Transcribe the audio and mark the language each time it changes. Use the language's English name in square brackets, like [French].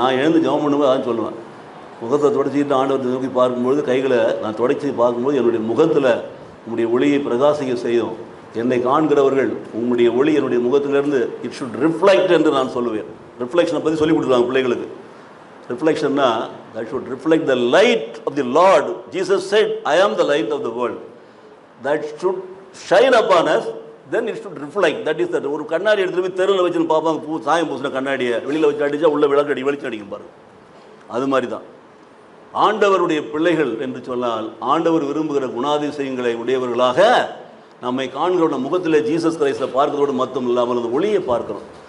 [Tamil] நான் எழுந்து ஜெபம் பண்ணுவேன், அதான் சொல்லுவேன். முகத்தை தொடச்சிக்கிட்டு ஆண்டவரை நோக்கி பார்க்கும்பொழுது, கைகளை நான் தொடச்சி பார்க்கும்போது என்னுடைய முகத்தில் உங்களுடைய ஒளியை பிரகாசிக்க செய்யும். என்னை காண்கிறவர்கள் உங்களுடைய ஒளி என்னுடைய முகத்திலிருந்து [English] it should reflect [Tamil] என்று நான் சொல்லுவேன். ரிஃப்ளெக்ஷனை பற்றி சொல்லி கொடுத்துருவாங்க பிள்ளைகளுக்கு. [English] ரிஃப்ளெக்ஷன்னா that should reflect the light of the Lord. Jesus said, I am the light of the world. That should shine upon us, then it should reflect. That is that. [Tamil] ஒரு கண்ணாடி எடுத்துட்டு போய் தெருவில் வச்சுன்னு பார்ப்பாங்க, சாயம் பூசின கண்ணாடியை வெளியில் வச்சு அடித்தா உள்ள விளக்கடி வெளிச்சம் அடிக்கும் பாருங்க. அது மாதிரி தான் ஆண்டவருடைய பிள்ளைகள் என்று சொன்னால், ஆண்டவர் விரும்புகிற குணாதிசயங்களை உடையவர்களாக நம்மை காண்கிற முகத்தில் ஜீசஸ் கிரைஸ்ட பார்க்கிறதோடு மட்டும் இல்லாமல் அந்த ஒளியை பார்க்கிறோம்.